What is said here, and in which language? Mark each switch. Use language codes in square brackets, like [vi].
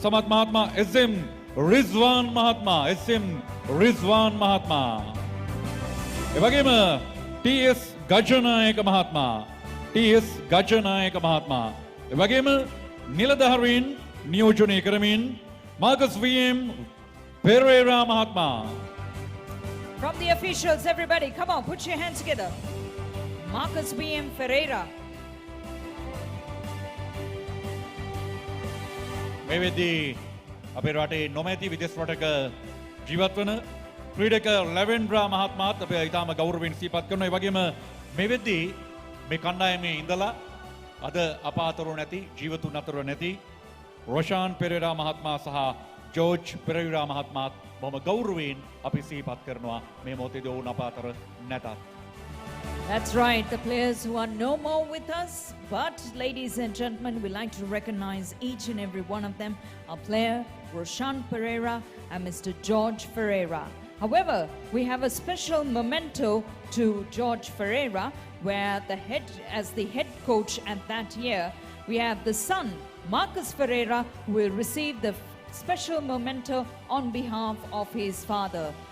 [si] සමත් මහත්මයා, S.M. රිස්වාන් මහත්මයා, S.M. රිස්වාන් මහත්මයා. එවැගේම T.S. ගජනායක මහත්මයා, T.S. ගජනායක මහත්මයා. එවැගේම නිලධාරීන් නියෝජනය කරමින් markers V.M. Pereira Mahatma. [en] From the officials, everybody, come on, put your hands together. Marcus B.M. Ferreira. [si] මේ වෙද්දී අපේ රටේ නොමැති විදේශ රටක ජීවත් වන ක්‍රීඩක ලැවෙන්ඩ්‍රා මහත්මයාත් අපේ ඉතාම ගෞරවයෙන් සිහිපත් කරනවා. ඒ වගේම මේ වෙද්දී මේ කණ්ඩායමේ ඉඳලා අද අප අතර නැති ජීවතුන් අතර නැති රොෂාන් පෙරේරා මහත්මයා සහ ජෝර්ජ් පෙරේරා මහත්මයාත් බොහොම ගෞරවයෙන් අපි සිහිපත් කරනවා මේ මොහොතේදී ඔවුන් අප අතර නැතත්. [en] That's right, the players who are no more with us, but ladies and gentlemen, we like to recognize each and every one of them, our player, Roshan Pereira and Mr. George Ferreira. However, we have a special memento to George Ferreira, where as the head coach at that year, we have the son, Marcus Ferreira, who will receive the special memento on behalf of his father.